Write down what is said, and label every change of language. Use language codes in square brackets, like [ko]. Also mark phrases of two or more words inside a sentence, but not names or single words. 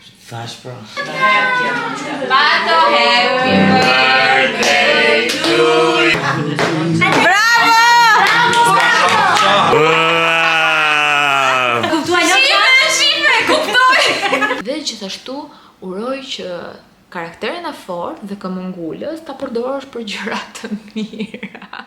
[sq] Thash pra. Pato, [en] happy birthday to you. [sq] Bravo! Shifre, kuptoj! Dhe gjithashtu uroj që karakterin e fortë dhe këmbëngulës ta përdorosh për gjëra të mira.